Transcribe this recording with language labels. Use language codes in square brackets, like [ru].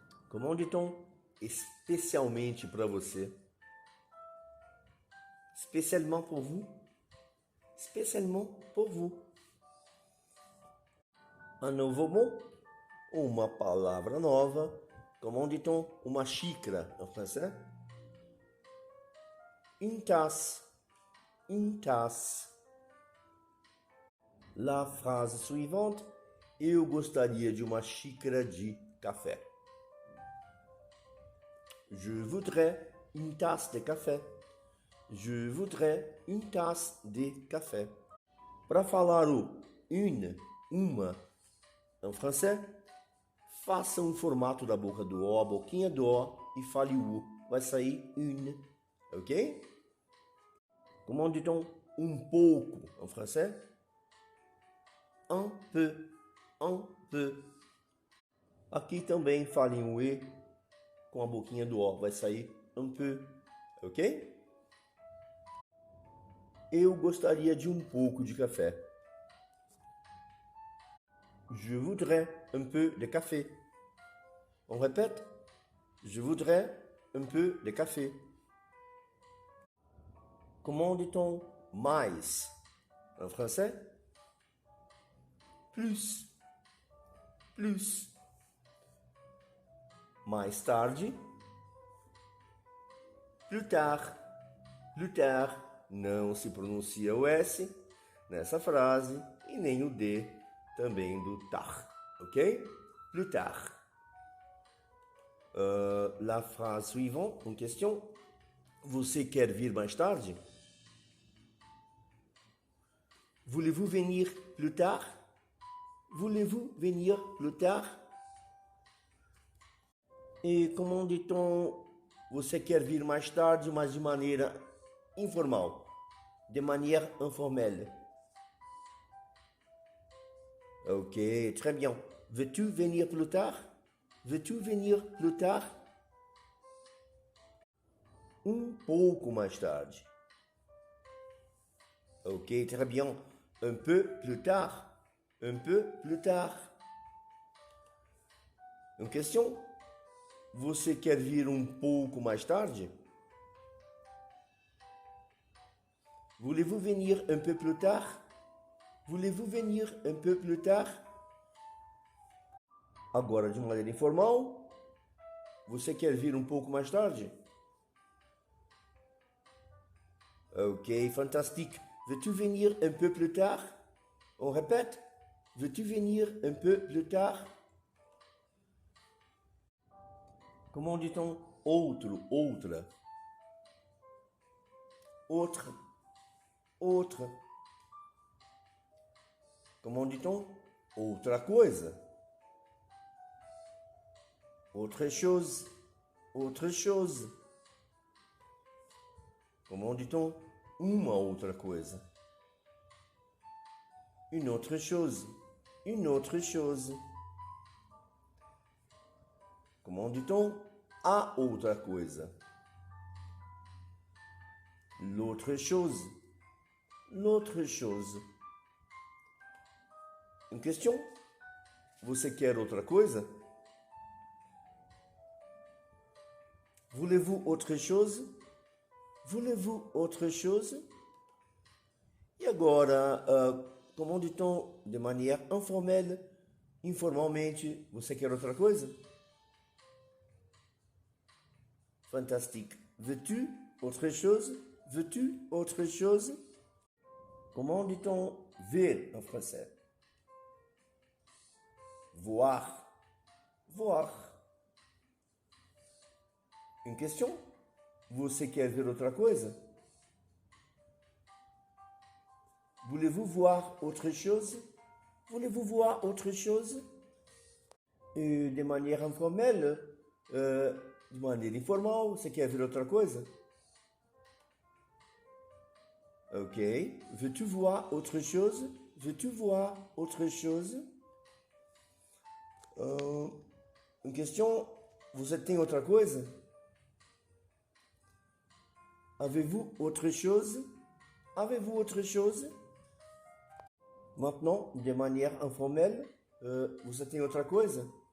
[fr] Comment dit-on [pt] especialmente para você? [fr] Spécialement pour vous? Spécialement pour vous. Un nouveau mot? [pt] Uma palavra nova. [fr] Comment dit-on [pt] uma xícara [fr] en français? Une tasse. Une tasse. La phrase suivante. [pt] Eu gostaria de uma xícara de café. [fr] Je voudrais une tasse de café. Je voudrais une tasse de café. [pt] Para falar o une, uma, em francês, faça um formato da boca do O, a boquinha do O e fale o U. Vai sair une, ok? [fr] Comment dit-on [pt] um pouco em francês? [fr] Un peu, un peu. [pt] Aqui também falem o E com a boquinha do O. Vai sair [fr] un peu, [pt] ok? Eu gostaria de um pouco de café. [fr] Je voudrais un peu de café. On répète? Je voudrais un peu de café. Comment dit-on mais en français? Plus. Plus. [pt] Mais tarde. [fr] Plus tard. Plus tard. [pt] Não se pronuncia o S nessa frase e nem o D também do tard, ok? [fr] Plus tard. La phrase suivante, une question. [pt] Você quer vir mais tarde? [fr] Voulez-vous venir plus tard? Voulez-vous venir plus tard? [pt] E [fr] comment dit-on [pt] você quer vir mais tarde, mas de maneira informal? [fr] De manière informelle. Ok, très bien. Veux-tu venir plus tard? Veux-tu venir plus tard? [pt] Um pouco mais tarde. [fr] Ok, très bien. Un peu plus tard. Un peu plus tard. Une question? [pt] Você quer vir um pouco mais tarde? [fr] Voulez-vous venir un peu plus tard? Voulez-vous venir un peu plus tard? [pt] Agora, de maneira informal, você quer vir um pouco mais tarde? [fr] Ok, fantastique. Veux-tu venir un peu plus tard? On répète. Veux-tu venir un peu plus tard? Comment dit-on [pt] outro, outra? [fr] Autre, outra. Comment dit-on [pt] outra coisa? [fr] Autre chose, autre chose. Comment dit-on [pt] uma outra coisa? [fr] Une autre chose, une autre chose. Comment dit-on [pt] a outra coisa? [fr] L'autre chose, l'autre chose. Une question? [pt] Você quer outra coisa? [fr] Voulez-vous autre chose? Voulez-vous autre chose? [pt] E agora, como dit-on de maneira informelle, informalmente, você quer outra coisa? [fr] Fantastique. Veux-tu autre chose? Veux-tu autre chose? Comment dit-on ver en français? Voir. Voir. Une question? [pt] Você quer ver outra coisa? [fr] Voulez-vous voir autre chose? Voulez-vous voir autre chose? Et de manière informelle, [pt] de maneira informal, você quer ver outra coisa? Ok. [fr] Veux-tu voir autre chose? Veux-tu voir autre chose? Une question, [pt] você tem outra coisa? [fr] Avez-vous autre chose? Avez-vous autre chose? Maintenant, de manière informelle, você tem outra coisa?